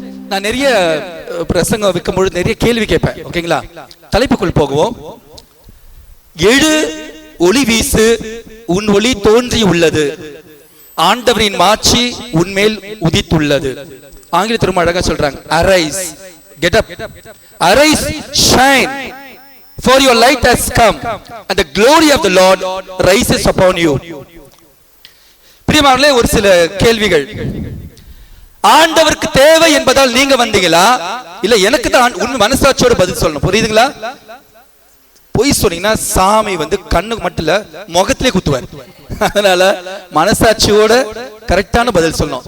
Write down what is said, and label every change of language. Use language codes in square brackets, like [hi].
[ta] நான் நிறைய பிரசங்கம் வைக்கும் பொழுது நிறைய கேள்வி கேட்பேன். ஓகேங்களா? தலைப்புக்குள் போகுவோம். எழு, ஒளி வீசு, உன் ஒளி தோன்றி உள்ளது, ஆண்டவரின் மாட்சி உன்மேல் உதித்துள்ளது. ஆங்கிலத்தில் ரொம்ப அழகா சொல்றாங்க, [en] arise, get up, arise, shine, for your light has come and the glory of the Lord rises upon you. [ta] பிரியமானவர்களே, ஒரு சில கேள்விகள். ஆண்டவருக்கு தேவை என்பதால் நீங்க வந்தீங்களா, இல்ல எனக்கு தான் உண்மை மனசாட்சியோட பதில் சொல்லணும்? புரியுதுங்களா? பொய் சொன்னீங்கன்னா சாமி கண்ணுக்கு மட்டும் இல்ல முகத்திலே குத்துவார். அதனால மனசாட்சியோட கரெக்டான பதில் சொல்லணும்.